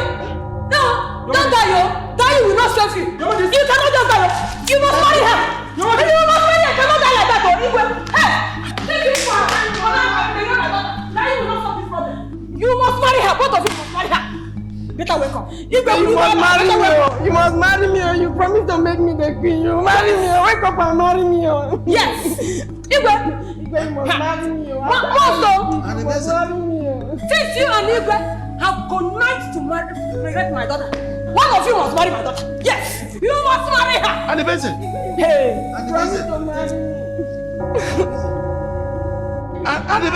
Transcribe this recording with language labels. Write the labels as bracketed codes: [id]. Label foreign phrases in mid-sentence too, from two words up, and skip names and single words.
[en] No! Don't die, yo! Die will not save you! You cannot just die, yo! You must marry her! You must marry her! You cannot die like that, yo! Igwe! Hey! Take this one! Die will not solve this problem! You must marry her! Both of you must marry her! Better wake up! Igwe, you must marry me! You must marry me! You promise to make me the queen! You marry me! Wake up and marry me! Yes! Igwe! Igwe, you must marry me! You must marry me! Since you and Igwe have connived to regret my daughter, one of you must marry my daughter. Yes, you must marry her. Anibese. Hey, promise to marry me.